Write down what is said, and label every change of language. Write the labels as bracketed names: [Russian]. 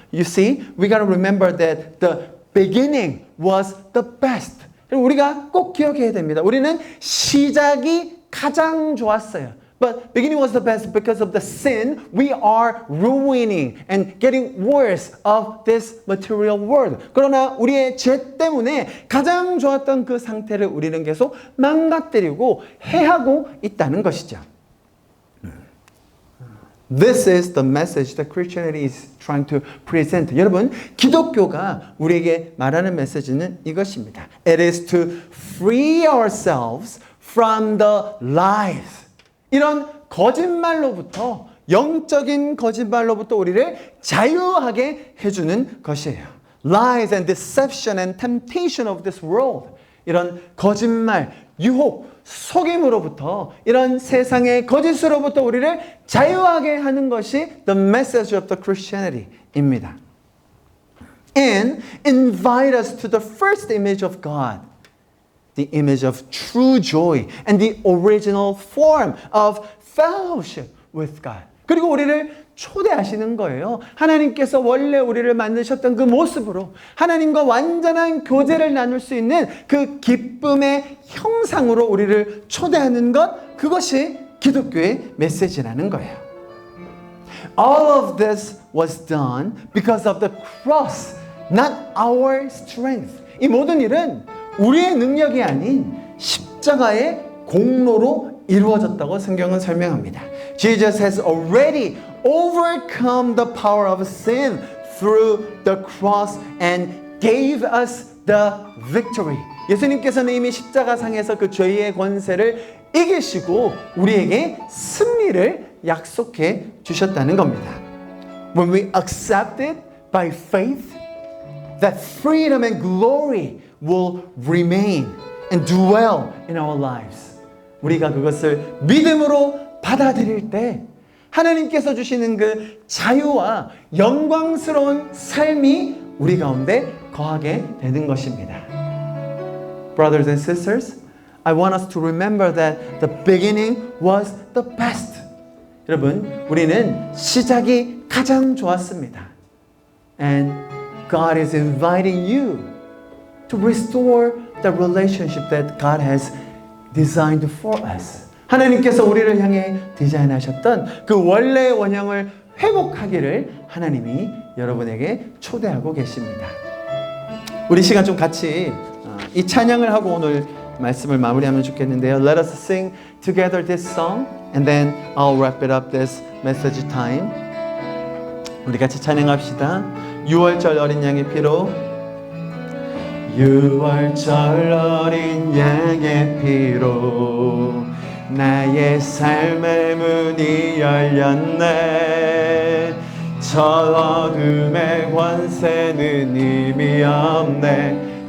[English] You see, we got to remember that the beginning was the best. [Korean] 우리가 꼭 기억해야 됩니다. 우리는 시작이 가장 좋았어요. [English] But beginning was the best because of the sin. We are ruining and getting worse of this material world. [Korean] 그러나 우리의 죄 때문에 가장 좋았던 그 상태를 우리는 계속 망가뜨리고 해하고 있다는 것이죠. [English] This is the message that Christianity is trying to present. [Korean] 여러분, 기독교가 우리에게 말하는 메시지는 이것입니다. [English] It is to free ourselves from the lies. [Korean] 이런 거짓말로부터, 영적인 거짓말로부터 우리를 자유하게 해주는 것이에요. [English] Lies and deception and temptation of this world. [Korean] 이런 거짓말, 유혹, 속임으로부터, 이런 세상의 거짓으로부터 우리를 자유하게 하는 것이 [English] the message of the Christianity [Korean] 입니다. [English] And invite us to the first image of God. The image of true joy and the original form of fellowship with God. [Korean] 그리고 우리를 초대하시는 거예요. 하나님께서 원래 우리를 만드셨던 그 모습으로 하나님과 완전한 교제를 나눌 수 있는 그 기쁨의 형상으로 우리를 초대하는 것, 그것이 기독교의 메시지라는 거예요. [English] All of this was done because of the cross, not our strength. [Korean] 이 모든 일은 우리의 능력이 아닌 십자가의 공로로 이루어졌다고 성경은 설명합니다. [English] Jesus has already overcome the power of sin through the cross and gave us the victory. [Korean] 예수님께서는 이미 십자가상에서 그 죄의 권세를 이기시고 우리에게 승리를 약속해 주셨다는 겁니다. [English] When we accept it by faith, that freedom and glory will remain and dwell in our lives. [Korean] 우리가 그것을 믿음으로 받아들일 때 하나님께서 주시는 그 자유와 영광스러운 삶이 우리 가운데 거하게 되는 것입니다. [English] Brothers and sisters, I want us to remember that the beginning was the best. [Korean] 여러분, 우리는 시작이 가장 좋았습니다. [English] And God is inviting you to restore the relationship that God has designed for us. [Korean] 하나님께서 우리를 향해 디자인하셨던 그 원래의 원형을 회복하기를 하나님이 여러분에게 초대하고 계십니다. 우리 시간 좀 같이 이 찬양을 하고 오늘 말씀을 마무리하면 좋겠는데요. [English] Let us sing together this song and then I'll wrap it up this message time. [Korean] 우리 같이 찬양합시다. 6월절 어린 양의 피로 6월절 어린 양의 피로 나의 삶의 문이 열렸네. 저 어둠의 권세는 의미 없네.